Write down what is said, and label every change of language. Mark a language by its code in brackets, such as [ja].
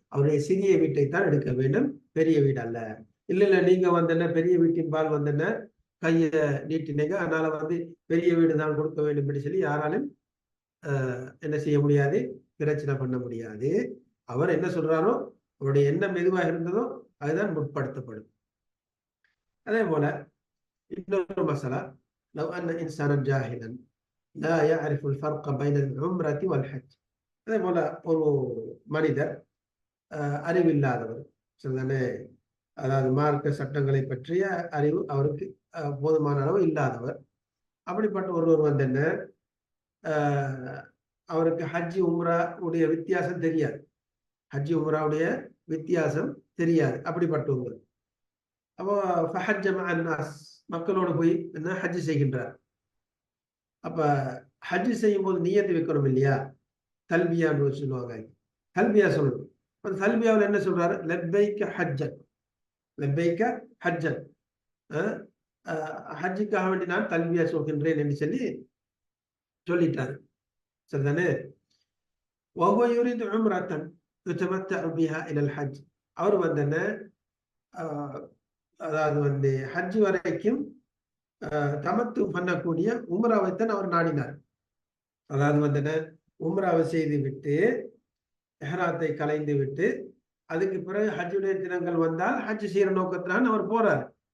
[ta] அவருடைய சிறிய வீட்டை தான் எடுக்க வேண்டும், பெரிய வீடு அல்ல. இல்ல நீங்க என்ன பெரிய வீட்டின்பால் என்ன கையை நீட்டினீங்க, அதனால பெரிய வீடு தான் கொடுக்க வேண்டும் என்று சொல்லி யாராலும் என்ன செய்ய முடியாது, பிரச்சனை பண்ண முடியாது. அவர் என்ன சொல்றாரோ, அவருடைய எண்ணம் எதுவாக இருந்ததோ அதுதான் முற்படுத்தப்படும். அதே போல இன்னொரு மசாலா, [ar] لو أن إنسانا جاهلا لا يعرف الفرق بين العمرة والحج. [ta] அதே போல ஒரு மனிதர் அறிவில்லாதவர், சரிதானே, அதாவது மார்க்க சட்டங்களை பற்றிய அறிவு அவருக்கு போதுமான அளவு இல்லாதவர். அப்படிப்பட்ட ஒருவர் என்ன அவருக்கு ஹஜ்ஜி உம்ரா உடைய வித்தியாசம் தெரியாது, ஹஜ்ஜி உம்ராவுடைய வித்தியாசம் தெரியாது. அப்படிப்பட்டவர்கள் அப்போ [ar] ஃபஹஜ்ஜ மஅன் நாஸ், [ta] மக்களோடு போய் என்ன ஹஜ்ஜி செய்கின்றார். அப்ப ஹஜ்ஜி செய்யும் போது நியத்து வைக்கணும் இல்லையா? தல்பியான்னு சொல்லுவாங்க, தல்பியா சொல்லணும். அந்த தல்பியாவில் என்ன சொல்றாரு? லப்பைக்க ஹஜ்ஜன், லப்பைக்க ஹஜ்ஜன், ஹஜ்ஜுக்காக வேண்டி நான் தல்பியா சொல்கின்றேன் என்று சொல்லிட்டாரு, சரிதானே. [ar] وهو يريد عمرة يتمتع بها إلى الحج. [ta] அவர் என்ன அதாவது ஹஜ் வரைக்கும் தமத்து பண்ணக்கூடிய உம்ராவைத்தான் அவர் நாடினார். அதாவது என்ன உம்ராவை செய்து விட்டு இஹ்ராத்தை கலைந்து விட்டு அதுக்கு பிறகு ஹஜ்ஜுடைய தினங்கள் வந்தால் ஹஜ் செய்யற நோக்கத்திலான் அவர் போறார்.